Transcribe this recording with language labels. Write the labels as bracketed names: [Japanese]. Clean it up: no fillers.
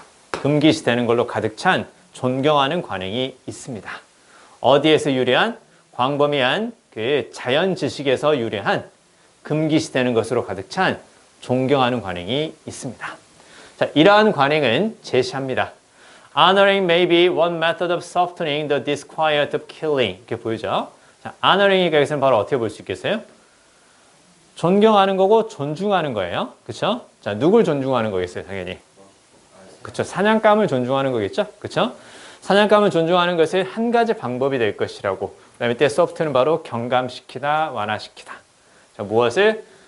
[Korean] 금기시 되는 걸로 가득 찬 존경하는 관행이 있습니다. 어디에서 유래한? 광범위한 그 자연 지식에서 유래한 금기시 되는 것으로 가득 찬 존경하는 관행이 있습니다. 자, 이러한 관행은 제시합니다. [English] Honoring may be one method of softening the disquiet of killing. [Korean] 이렇게 보이죠? 자, honoring이 여기서는 바로 어떻게 볼 수 있겠어요? 존경하는 거고 존중하는 거예요. 그쵸? 자, 누굴 존중하는 거겠어요, 당연히. 그쵸? 사냥감을 존중하는 거겠죠? 그쵸? 사냥감을 존중하는 것은 한 가지 방법이 될 것이라고. 그 다음에 이때 소프트는 바로 경감시키다, 완화시키다. 자, 무엇을?